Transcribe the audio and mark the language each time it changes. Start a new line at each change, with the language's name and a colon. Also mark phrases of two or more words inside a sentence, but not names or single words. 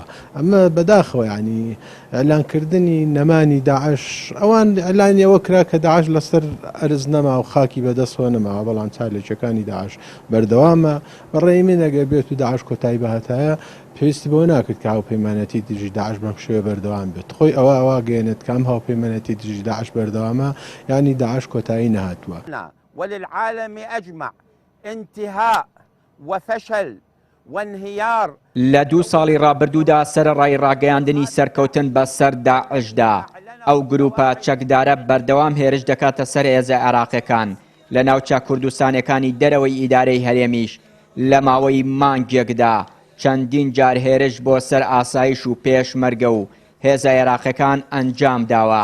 Central Kurdish: ئەمە بەداخەوە ینی ئەلانکردنی نەمانی داعش ئەوان ئەلانیەوە کرا کە داعش لەسەر ئەرز نەما و خاکی بەدەستەوە نەماوە بەڵام چالێکەکانی داعش بەردەوامە بەڕێی من ئەگەر بێت و داعش کۆتایی بەهاتایە پێویستی بۆ ناکرد کە هاوپەیمانەتی دژی داعش بەم شێوە بەردەوام بێت. خۆی ئەوە گەێنێت کام هاوپەیمانەتی دژی داعش بەردەوامە ینی داعش کۆتایی نەهاتووە.
Arabic: وللعالم أجمع انتهاء وفشل وانهيار
Central Kurdish: لە 2 ساڵی ڕابردوودا سەرەڕای ڕاگەیاندنی سەرکەوتن بەسەر داعشدا ئەو گروپە چەکدارە بەردەوام هێرش دەکاتە سەر هێزە عێراقیەکان لە ناوچە کوردستانەکانی دەرەوەی ئیدارەی هەرێمیش لە ماوەی مانگێکدا چەندین جار هێرش بۆ سەر ئاسایش و پێشمەرگە و هێزە عێراقیەکان ئەنجام داوە.